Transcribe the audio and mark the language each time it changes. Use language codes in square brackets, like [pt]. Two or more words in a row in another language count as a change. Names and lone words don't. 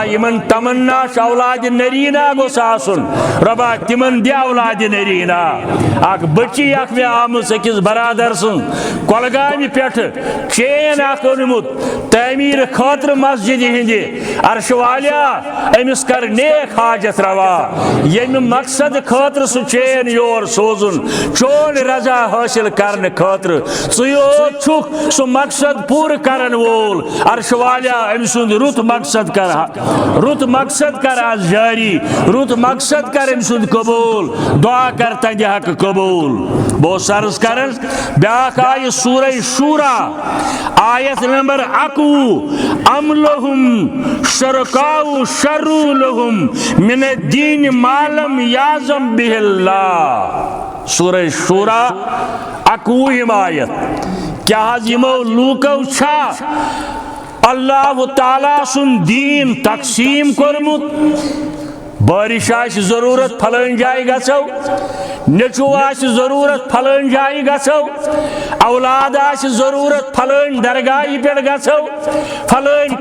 [ks] یمن تمنا چھ اولاد نرینا گوٚژھ آسُن ربا تمن دِ اولاد نرینا اکھ بچی اکھ مےٚ آمٕژ أکِس برادر سٕنٛز کۄلگامہِ پٮ۪ٹھٕ چین اکھ اوٚنمُت تعمیٖر خٲطرٕ مسجدِ ہِنٛدِ عرش والیا أمِس کر نیک حاجت روا ییٚمہِ مقصد خٲطرٕ سُہ چین یور سوزُن چون رضا حٲصِل کرنہٕ خٲطرٕ ژٕ یوت چھُکھ سُہ مقصد پوٗرٕ کرن وول عرش والیا أمۍ سُنٛد رُت مقصد کر آز جاری رُت مقصد کر أمۍ سُنٛد قبوٗل دعا کر تہنٛدِ حقہٕ قبوٗل بہٕ اوسُس عرض کران بیٛاکھ آیہِ سورہ شورا آیت نمبر 21 [ar] ام لہم شرکاء شرعوا لہم من الدین ما لم یعظم بہ اللہ [ks] سورہ شورا 21 آیت کیا حض یمو لوکو چھا اللہ تعالیٰ سن دین تقسیم کورمت بارش آسہِ ضروٗرت پھلٲنۍ جایہِ گژھو نیٚچوٗ آسہِ ضروٗرت پھلٲنۍ جایہِ گژھو اولاد آسہِ ضروٗرت پھلٲنۍ درگاہہِ پٮ۪ٹھ گژھو پھلٲنۍ